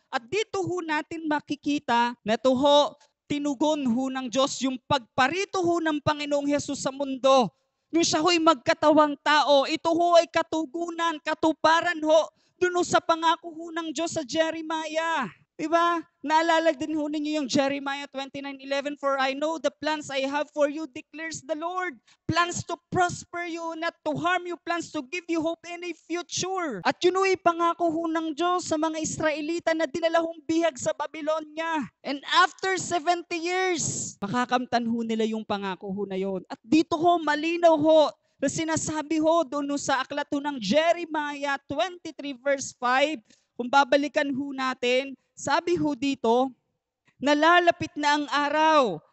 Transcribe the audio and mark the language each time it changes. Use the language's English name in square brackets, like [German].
[Filipino] At dito ho natin makikita na ito ho, tinugon ho ng Diyos yung pagparito ho ng Panginoong Hesus sa mundo. Nung siya ho'y magkatawang tao, ito ho ay katugunan, katuparan ho, doon sa pangako ho ng Diyos sa Jeremiah. Diba? Naalala din ho ninyo yung [English] Jeremiah 29:11, for I know the plans I have for you, declares the Lord. Plans to prosper you, not to harm you, plans to give you hope in a future. [Filipino] At yun ho'y pangako ho ng Diyos sa mga Israelita na dinala hong bihag sa Babylonia. [English] And after 70 years, [Filipino] makakamtan ho nila yung pangako ho na yon. At dito ho, malinaw ho, na sinasabi ho doon sa aklat ho ng Jeremiah 23 verse 5, kung babalikan ho natin, sabi ho dito, nalalapit na ang araw.